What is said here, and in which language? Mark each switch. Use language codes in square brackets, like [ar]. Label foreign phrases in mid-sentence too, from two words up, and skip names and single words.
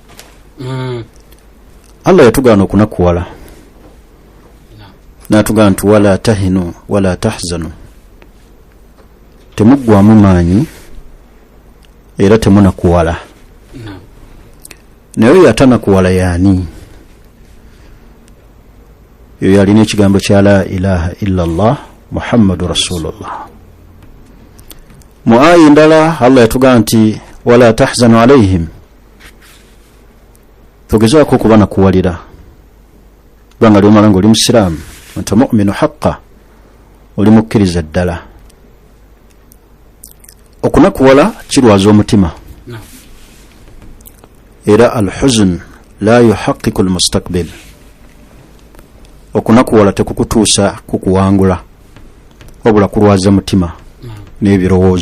[lg] Allah yatugaana okunakuwala, n'atugamba nti [ar] ولا تهنوا ولا تحزنوا, [lg] temuggwamu maanyi era temunakuwala. Naye oyo atanakuwala y'ani? Yoyo alina ekigambo kya [ar] لا إله إلا الله محمد رسول الله. [lg] Mu aya endala Allah yatugamba nti [ar] ولا تحزن عليهم, [lg] togezaako okubanakuwalira banga lyomala ng'oli musiraamu, [ar] أنت مؤمن حقا, [lg] oli mukkiriza ddala. Okunakuwala kirwaza omutima, era [ar] الحزن لا يحقق المستقبل. [lg] Okunakuwala tekukutuusa kukuwangula, wabula kulwaza mutima n'ebirowoozo.